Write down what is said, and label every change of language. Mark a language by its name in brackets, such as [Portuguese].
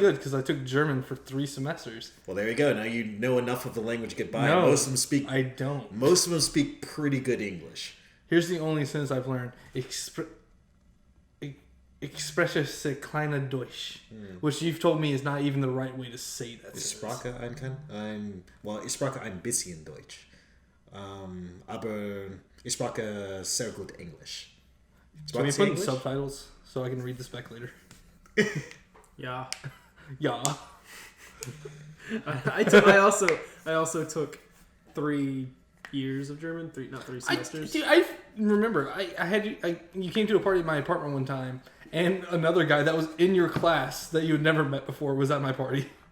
[English] good because I took German for 3 semesters. Well, there you go. Now you know enough of the language to get by. No, Most of them speak. I don't. Most of them speak pretty good English. Here's the only sentence I've learned: [German] "Expresse se kleine Deutsch," [English] which you've told me is not even the right way to say that. [German] Ich spreche ich spreche ein bisschen Deutsch, aber ich spreche sehr gut English. [English] Can we put in subtitles so I can read this back later? Yeah. Yeah. I also took 3 years of German. 3 semesters. I remember you came to a party at my apartment one time, and another guy that was in your class that you had never met before was at my party